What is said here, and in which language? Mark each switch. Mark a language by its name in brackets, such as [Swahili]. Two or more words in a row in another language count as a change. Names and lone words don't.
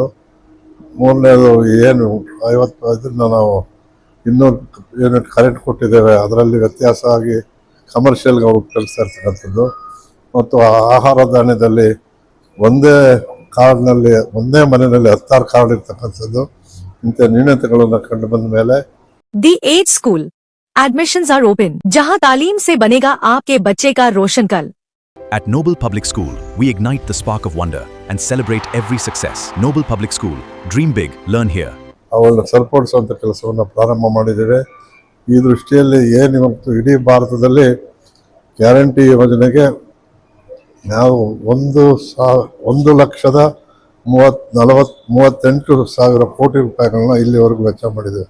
[Kannada] ಮೂರನೇದು ಏನು 55 ನಾವು 200 ಯೂನಿಟ್ ಕರೆಂಟ್ ಕೊಟ್ಟಿದ್ದೇವೆ, ಅದರಲ್ಲಿ ವ್ಯತ್ಯಾಸ ಆಗಿ ಕಮರ್ಷಿಯಲ್ಗೆ ಅವ್ರಿಗೆ ಕಳಿಸ್ತಾ ಇರ್ತಕ್ಕಂಥದ್ದು. ಮತ್ತು ಆಹಾರ ಧಾನ್ಯದಲ್ಲಿ ಒಂದೇ ಮನೆಯಲ್ಲಿ 16 ಕಾರ್ಡ್ ಇರ್ತಕ್ಕಂಥದ್ದು. ಇಂಥ ನ್ಯೂನತೆಗಳನ್ನು ಕಂಡು ಬಂದ ಮೇಲೆ [English] The Age School, admissions are open, [Hindi] जहां तालीम से बनेगा आपके बच्चे का रोशन कल. [English] At Noble Public School, we ignite the spark of wonder and celebrate every success. Noble Public School, dream big, learn here. [Kannada] ಅವುಗಳನ್ನ ಸರಿಪಡಿಸುವಂಥ ಕೆಲಸವನ್ನು ಪ್ರಾರಂಭ ಮಾಡಿದ್ದೇವೆ. ಈ ದೃಷ್ಟಿಯಲ್ಲಿ ಏನು ಇವತ್ತು ಇಡೀ ಭಾರತದಲ್ಲಿ ಗ್ಯಾರಂಟಿ ಯೋಜನೆಗೆ ನಾವು 1,38,000 ಕೋಟಿ ರೂಪಾಯಿಗಳನ್ನ ಇಲ್ಲಿವರೆಗೂ ವೆಚ್ಚ ಮಾಡಿದ್ದೇವೆ.